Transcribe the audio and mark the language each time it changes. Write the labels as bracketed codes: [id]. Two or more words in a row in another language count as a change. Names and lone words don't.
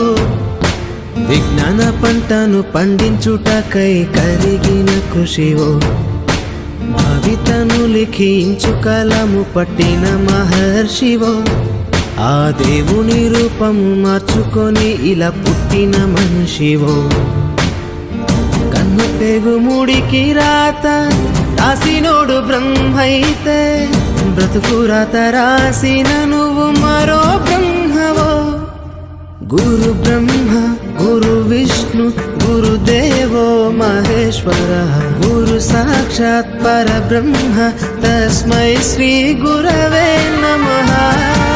[te] విజ్ఞాన పంటను పండించుటకై కరిగిన కృషివో, భవితను లిఖించు కలము పట్టిన మహర్షివో, ఆ దేవుని రూపము మార్చుకొని ఇలా పుట్టిన మనిషివో. కన్ను పెగు ముడికి రాత రాసినోడు బ్రహ్మైతే, బ్రతుకు రాత రాసిన నువ్వు మరో బ్రహ్మవో. [sa] गुरु ब्रह्मा गुरु विष्णु गुरुदेवो महेश्वरः गुरु साक्षात् परब्रह्म तस्मै श्री गुरवे नमः.